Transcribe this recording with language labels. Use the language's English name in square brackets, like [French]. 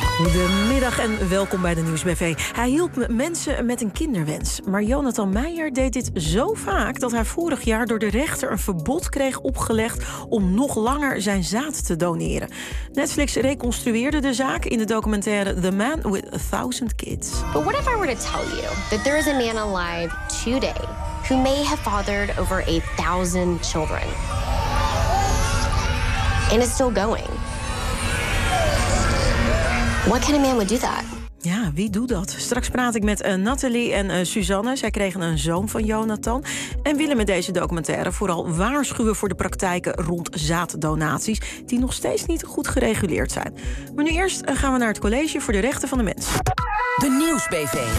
[Dutch] Goedemiddag en welkom bij de Nieuwsbv. Hij hielp mensen met een kinderwens. Maar Jonathan Meijer deed dit zo vaak dat hij vorig jaar door de rechter een verbod kreeg opgelegd om nog langer zijn zaad te doneren. Netflix reconstrueerde de zaak in de documentaire The Man with 1000 Kids. [English] But what if I were to tell you that there is a man alive today who may have fathered over 1000 children? And it's still going. What kind of man would do that? [Dutch] Ja, wie doet dat? Straks praat ik met Nathalie en Suzanne. Zij kregen een zoon van Jonathan. En willen met deze documentaire vooral waarschuwen voor de praktijken rond zaaddonaties die nog steeds niet goed gereguleerd zijn. Maar nu eerst gaan we naar het College voor de Rechten van de Mens. De Nieuwsbv.